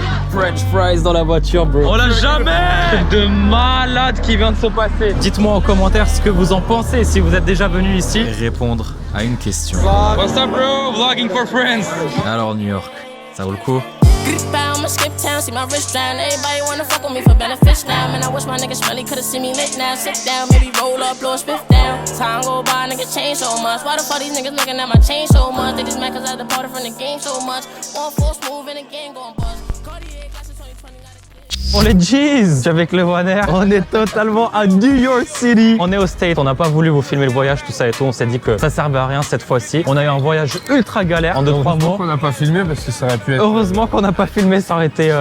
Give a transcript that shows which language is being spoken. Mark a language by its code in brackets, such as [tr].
[fr] French fries dans la voiture, bro. On l'a jamais de malade qui vient de se passer. Dites-moi en commentaire ce que vous en pensez si vous êtes déjà venu ici. Et répondre à une question. [en] What's up, bro? Vlogging for friends. [fr] Alors New York, ça vaut le coup? [en] I'ma skip town, see my wrist down. Everybody wanna fuck with me for benefits now. Man, I wish my niggas really could've seen me lit now. Sit down, maybe roll up, blow a spiff down. Time go by, niggas change so much. Why the fuck these niggas looking at my chain so much? They just mad cause I departed from the game so much. One force move in the game gon' bust. Cartier class of 2020, not a [fr] Pour les Jeez, je suis avec le Warner. On est totalement à New York City. On est au State. On n'a pas voulu vous filmer le voyage, tout ça et tout. On s'est dit que ça servait à rien cette fois-ci. On a eu un voyage ultra galère en 2-3 mois. On n'a pas filmé parce que ça aurait pu être Heureusement qu'on n'a pas filmé, ça aurait été.